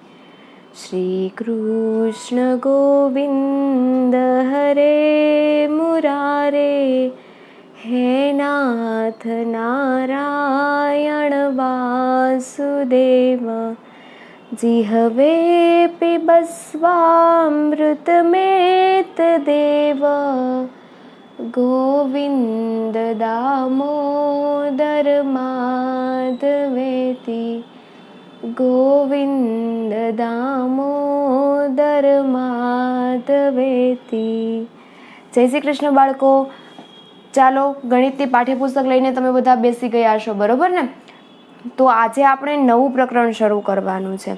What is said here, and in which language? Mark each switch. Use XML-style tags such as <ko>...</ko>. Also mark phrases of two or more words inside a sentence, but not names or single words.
<sa>श्रीकृष्ण गोविन्द हरे मुरारे हे नाथ नारायण वासुदेव जिह्वे पिबस्वामृतमेतदेव गोविन्द दामोदर माधवेति ગોવિંદ દામોદર માધવેતી.</sa> <gu>જય શ્રી કૃષ્ણ બાળકો. ચાલો ગણિતની પાઠ્યપુસ્તક લઈને તમે બધા બેસી ગયા હશો, બરોબર ને? તો આજે આપણે નવું પ્રકરણ શરૂ કરવાનું છે.</gu>